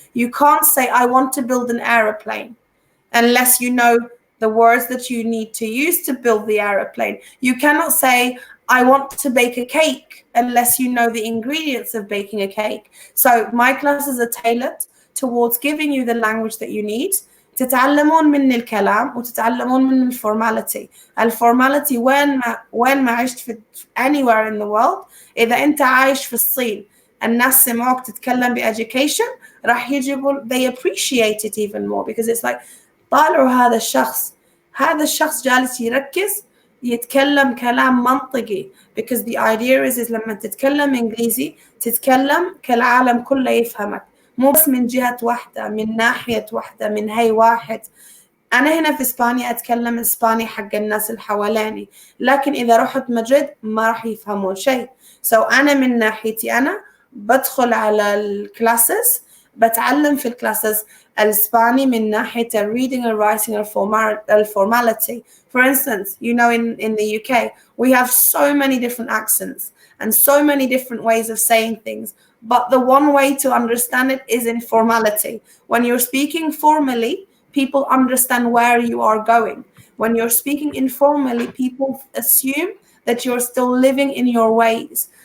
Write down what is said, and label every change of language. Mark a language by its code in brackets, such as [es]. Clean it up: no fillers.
[en] You can't say, I want to build an aeroplane, unless you know the words that you need to use to build the aeroplane. You cannot say, I want to bake a cake, unless you know the ingredients of baking a cake. So my classes are tailored towards giving you the language that you need. [ar] تتعلمون من الكلام وتتعلمون من الفورماليتي. الفورماليتي وين ما عشت في [en] anywhere in the world. [ar] إذا أنت عايش في الصين الناس سمعوك تتكلم بeducation راح يجي يقول [en] they appreciate it even more, because it's like [ar] طالعوا هذا الشخص جالس يركز يتكلم كلام منطقي, [en] because the idea is [ar] لما تتكلم إنجليزي تتكلم كالعالم كله يفهمك, مو بس من جهة واحدة, من ناحية واحدة, من هاي واحد. أنا هنا في إسبانيا أتكلم إسباني حق الناس اللي حواليني, لكن إذا رحت مدريد ما راح يفهمون شيء. So أنا من ناحيتي أنا بدخل على الكلاسز, بتعلم في الكلاسز الإسباني من ناحية [en] reading and writing formality. For instance, you know, in the UK, we have so many different accents and so many different ways of saying things. But the one way to understand it is in formality. When you're speaking formally, people understand where you are going. When you're speaking informally, people assume that you're still living in your ways.